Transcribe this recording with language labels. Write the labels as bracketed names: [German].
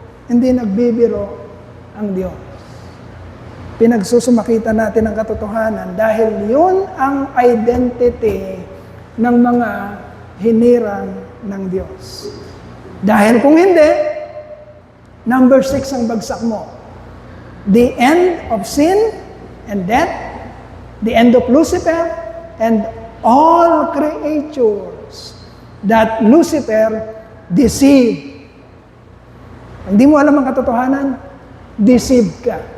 [Filipino] Hindi nagbibiro ang Diyos. Pinagsusumakita natin ang katotohanan dahil yun ang identity ng mga hinirang ng Diyos. Dahil kung hindi, number 6 ang bagsak mo. [English] the end of sin and death, the end of Lucifer, and all creatures that Lucifer deceived. [Filipino] Hindi mo alam ang katotohanan, deceived ka.